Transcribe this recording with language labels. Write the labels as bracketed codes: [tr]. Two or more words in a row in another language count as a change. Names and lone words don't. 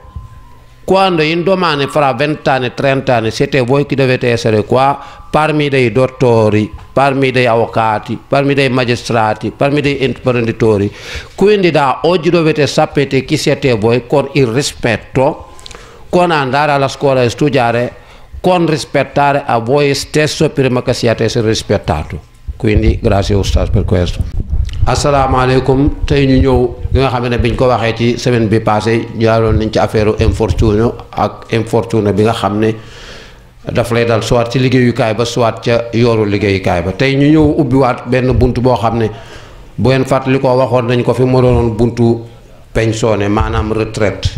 [it] Quando in domani, fra 20 anni, 30 anni, siete voi che dovete essere qua, parmi dei dottori, parmi dei avvocati, parmi dei magistrati, parmi dei imprenditori. Quindi da oggi dovete sapere chi siete voi con il rispetto, con andare alla scuola e studiare, con rispettare a voi stesso prima che siate rispettato. Quindi grazie Ustaz per questo. [wo] asalaamaaleykum, tey ñu ñëw li nga xam ne biñ ko waxee ci semaine bi passé jaaroon nañ ci affaire infortune ak infortune bi nga xam ne daf lay dal soit ci liggéeyukaay ba soit ca yooru liggéeyukaay ba. tey ñu ñëw ubbiwaat benn buntu boo xam ne bu ngeen fàttali ko waxoon nañ ko fi mu doonoon buntu pensione maanaam retraite.